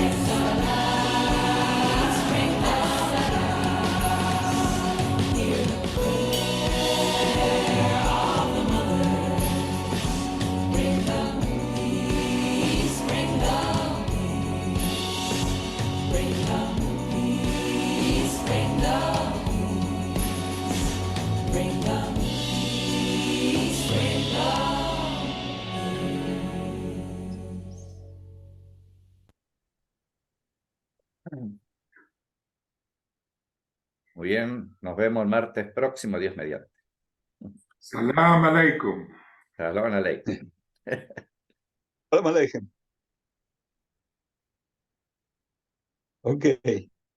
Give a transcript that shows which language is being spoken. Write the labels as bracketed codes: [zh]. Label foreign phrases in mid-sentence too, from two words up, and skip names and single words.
[en] Bring the peace, bring the hear the prayer of the mothers. Bring the peace, bring the bring the peace, bring the bring the peace, bring the [es] Muy bien, nos vemos el martes próximo, Dios mediante. [ar] Salam aleikum. [he] Shalom aleikum. [ar] Salam aleikum. Ok.